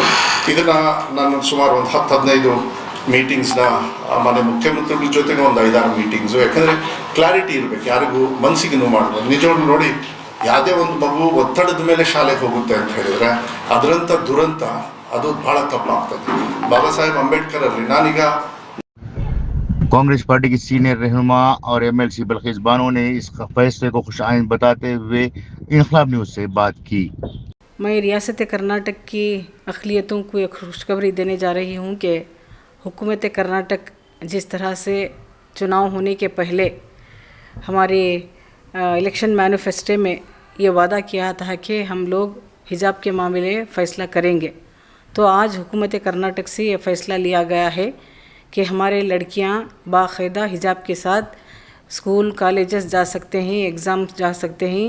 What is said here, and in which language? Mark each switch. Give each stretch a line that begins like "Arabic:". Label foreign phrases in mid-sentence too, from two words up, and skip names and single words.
Kannada: ಇದನ್ನು ನಾನು ಸುಮಾರು ಒಂದು 10-15 ಮೀಟಿಂಗ್ಸ್ನ ಮಾನ್ಯ ಮುಖ್ಯಮಂತ್ರಿಗಳ ಜೊತೆಗೆ ಒಂದು 5-6 ಮೀಟಿಂಗ್ಸು, ಯಾಕಂದರೆ ಕ್ಲಾರಿಟಿ ಇರಬೇಕು, ಯಾರಿಗೂ ಮನಸ್ಸಿಗೆ ನೋವು ಮಾಡ್ಬೋದು. ನಿಜವಾಗ್ಲೂ ನೋಡಿ, ಯಾವುದೇ ಒಂದು ಮಗು ಒತ್ತಡದ ಮೇಲೆ ಶಾಲೆಗೆ ಹೋಗುತ್ತೆ ಅಂತ ಹೇಳಿದರೆ ಅದರಂಥ ದುರಂತ ಅದು ಭಾಳ ತಪ್ಪಾಗ್ತದೆ. ಬಾಬಾ ಸಾಹೇಬ್ ಅಂಬೇಡ್ಕರ್ ಅಲ್ಲಿ ನಾನೀಗ
Urdu: کانگریس پارٹی کی سینیئر رہنما اور ایم ایل سی بلقیس بانو نے اس فیصلے کو خوش آئند بتاتے ہوئے انقلاب نیوز سے بات کی. میں ریاست کرناٹک کی اقلیتوں کو ایک خوشخبری دینے جا رہی ہوں کہ حکومت کرناٹک جس طرح سے چناؤ ہونے کے پہلے ہمارے
English: election manifesto
Urdu: میں یہ وعدہ کیا تھا کہ ہم لوگ حجاب کے معاملے میں فیصلہ کریں گے، تو آج حکومت کرناٹک سے یہ فیصلہ لیا گیا ہے کہ ہمارے لڑکیاں باقاعدہ حجاب کے ساتھ
English: school colleges
Urdu: جا سکتے ہیں، ایگزام جا سکتے ہیں.